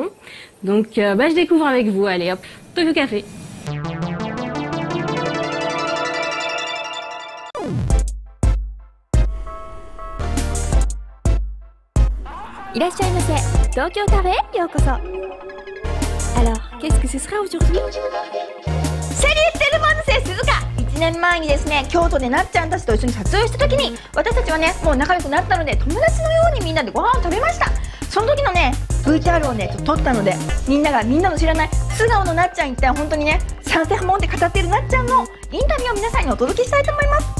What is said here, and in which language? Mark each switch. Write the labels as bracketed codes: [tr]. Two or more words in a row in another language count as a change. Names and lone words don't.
[fr] Donc je découvre avec vous, allez hop, Tokyo Café. [ja] いらっしゃいませ。東京カフェへようこそ。 [fr] Alors, qu'est-ce que ce sera aujourd'hui? Salut, c'est le monde, c'est Suzuka。 [ja] 1年前にですね、京都でなっちゃんたちと一緒に撮影した時に、私たちはね、もう仲良くなったので、友達のようにみんなでご飯を食べました。その時のね、VTR をね、撮ったので、みんなの知らない素顔のなっちゃん一体本当にね、サンセハモンで語っているなっちゃんのインタビューを皆さんにお届けしたいと思います。